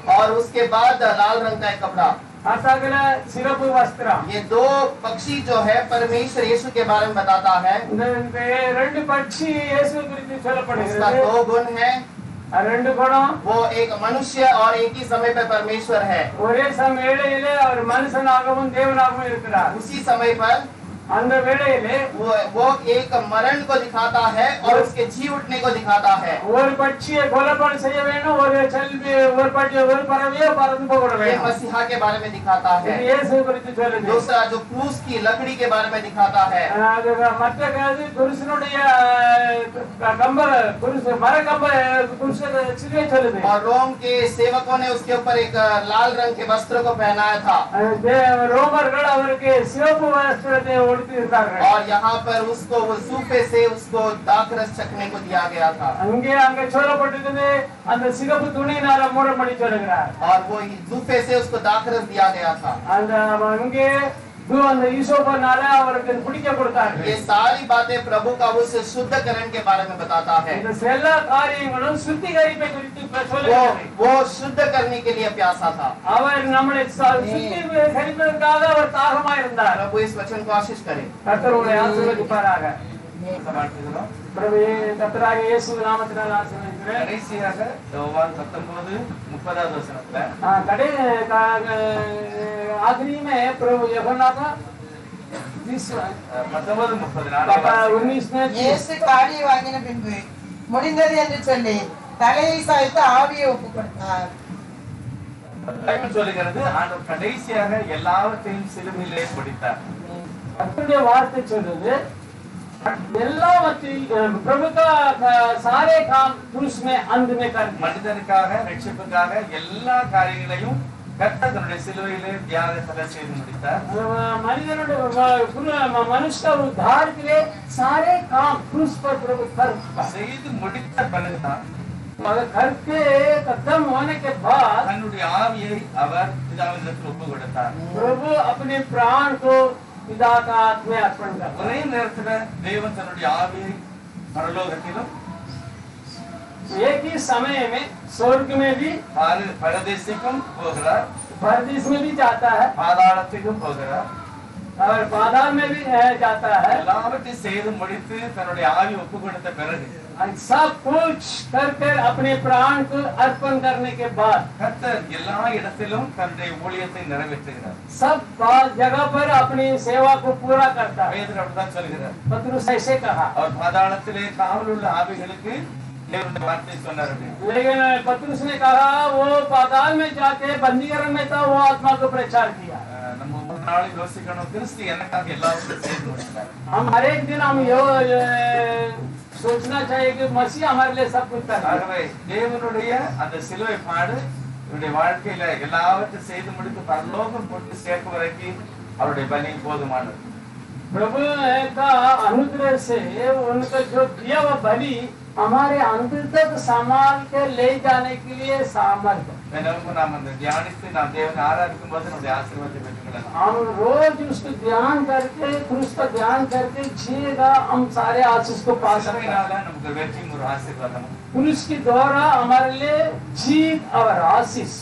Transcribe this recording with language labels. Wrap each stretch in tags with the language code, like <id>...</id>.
<hi>और उसके बाद लाल रंग का एक कपड़ा।</hi> <ta>சகல சிறப்பு வஸ்திரம்.</ta> <hi>ये दो पक्षी जो है परमेश्वर यीशु के बारे में बताता है।</hi> <ta>இந்த ரெண்டு பட்சி இயேசு குறித்து</ta> <hi>उसका</hi> <ta>சொல்லப்படுகிறது.</ta> <hi>दो गुण है,</hi> <ta>ரெண்டு குணம்.</ta> <hi>वो एक मनुष्य और एक ही समय पर परमेश्वर है।</hi> <ta>ஒரே சமயத்திலே அவர் மனுஷனாகவும் தேவனாகவும் இருக்கிறார்.</ta> <hi>उसी समय पर</hi> <ta>அந்த வேளையிலே</ta> <hi>वो एक मरण को दिखाता है और उसके जी उठने को दिखाता है।</hi> <ta>ஒரு பட்சியை கொலைப்பாடு செய்ய வேண்டும், ஒரு பறவையை பறந்து போக</ta> <hi>ये</hi> <ta>வேண்டும்.</ta> <hi>मसीहा के बारे में दिखाता है।</hi> <ta>இது இயேசு குறித்து சொல்லுது.</ta> <hi>दूसरा जो क्रूस की लकड़ी के बारे में दिखाता है।</hi> <ta>அது மற்ற காது குருசனுடைய கம்ப மர கம்ப சிலுவை சொல்லுது.</ta> <hi>और रोम के सेवकों ने उसके ऊपर एक लाल रंग के वस्त्र को पहनाया था।</hi> <ta>ரோமர்கள் அவருக்கு சிவப்பு வஸ்திரத்தை உடுத்தி இருந்தார்கள்.</ta> <hi>और यहाँ पर उसको वो सूफे से उसको दाखरस चखने को दिया गया था।</hi> <ta>அங்கே சொல்லப்பட்டிருக்கிறது, அந்த சிவப்பு துணியினால மூடப்படி சொல்லுகிறார்.</ta> <hi>और वो जूफे से उसको दाखरस दिया गया था।</hi> <ta>அந்த அங்கே அந்த ஈசோப்பனால அவருக்கு பிடிக்க கொடுத்தார்கள்.</ta> <hi>ये सारी बातें प्रभु का उस शुद्धकरण के बारे में बताता है।</hi> <ta>இந்த எல்லா காரியங்களும் சுத்திகரிப்பை குறித்து சொல்லுகிறது.</ta> <hi>वो शुद्ध करने के लिए प्यासा था।</hi> <ta>அவர் நம்மளை சுத்திகரிப்பதற்காக அவர் தாகமா இருந்தார்.</ta> <hi>प्रभु इस वचन को आशीष करे।</hi> <ta>கர்த்தர் உங்களை ஆசீர்வதிப்பாராக. பிரபு கர்த்தராக இயேசு நாமத்தினால் ஆசீர்வதிக்கிறேன். கடைசியாக யோவான் 19:30 வசனத்துல</ta> <hi>आखिरी में प्रभु यूहन्ना का 19</hi> <ta>இயேசு காடியை வாங்கின பின்பு முடிந்தது என்று சொல்லி தலையை சாய்த்து ஆவியை ஒப்புக் கொடுத்தார். சொல்லுகிறது, ஆண்டவர் கடைசியாக எல்லாவற்றையும் சிலுவையிலே முடித்தார். கர்த்தருடைய வார்த்தை சொல்றது, எல்லாவற்றையும்</ta> <hi>प्रभु का सारे काम क्रूस में अंत में कर दिया.</hi> <ta>மனிதனுக்காக ரட்சிப்புக்காக எல்லா காரியங்களையும் கர்த்தர் தன்னுடைய சிலுவையிலே தியாகத்தை செய்து முடித்தார்.</ta> <hi>मनुष्य का उद्धार के लिए सारे काम क्रूस पर प्रभु कर</hi> <ta>செய்து முடித்த பிறகுதான்</ta> <hi>करके खत्म होने के बाद</hi> <ta>தன்னுடைய ஆவியை அவர் பிதாவினிடத்தில் ஒப்பு கொடுத்தார்.</ta> <hi>प्रभु अपने प्राण को पिता का हाथ में अर्पण कर.</hi> <ta>ஒரே நேரத்துல தேவன் தன்னுடைய ஆவியை பரலோகத்திலும்</ta> <hi>एक ही समय में स्वर्ग में भी</hi> <ta>பரதேசிக்கும் போகிறார்,</ta> <hi>परदेश में भी जाता है,</hi> <ta>பாதாளத்துக்கும் போகிறார்.</ta> <hi>और पाताल में भी जाता है।</hi> <ta>எல்லாவற்றையும் செய்து முடித்து தன்னுடைய ஆவி ஒப்பு கொடுத்த பிறகு</ta> <hi>और सब कुछ करके अपने प्राण को अर्पण करने के बाद</hi> <ta>கர்த்தர் எல்லா இடத்திலும் தன்னுடைய ஊழியத்தை நிறைவேற்றுகிறார்.</ta> <hi>सब जगह पर अपनी सेवा को पूरा करता है।</hi> <ta>பேதுரு அப்படிதான் சொல்கிறார்.</ta> <hi>पतरस ऐसे कहा।</hi> <ta>அவர் பாதாளத்திலே காவலுள்ள ஆவிகளுக்கு தேவனுடைய வார்த்தை சொன்னார்.</ta> <hi>लेकिन पतरस ने कहा वो पाताल में जाके बंदीगृह में था, वो आत्मा को प्रचार किया।</hi> <ta>நம்ம ஒரு நாள் யோசிக்கணும், கிறிஸ்து எனக்காக எல்லாவற்றையும் செய்து முடித்தார்.</ta> <hi>हम हर एक दिन हम सोचना चाहिए कि मसीह हमारे लिए सब कुछ कर रहा है।</hi> <ta>ஆகவே தேவனுடைய அந்த சிலுவை பாடு இவருடைய வாழ்க்கையில எல்லாவற்றையும் செய்து முடித்து பரலோகம் கொண்டு சேர்க்கும் வரைக்கும் அவருடைய பலி போதுமானது.</ta> <hi>प्रभु का अनुग्रह से उनका जो दिया हुआ बलि हमारे अंतर तक संभाल के ले जाने के लिए सामर्थ्य।</hi> <ta>நாம் அந்த தியானித்து நாம் தேவனை ஆராதிக்கும் போது நம்முடைய ஆசீர்வாதத்தை பெற்றுக்கொள்ளலாம்.</ta> <hi>हम रोज उसको ध्यान करके क्रूस का ध्यान करके जिएगा, हम सारे आशीष को पा सकते हैं।</hi> <ta>நமக்கு வெற்றியும் ஒரு ஆசீர்வாதமும்</ta> <hi>क्रूस के द्वारा हमारे लिए जीत और आशीष।</hi>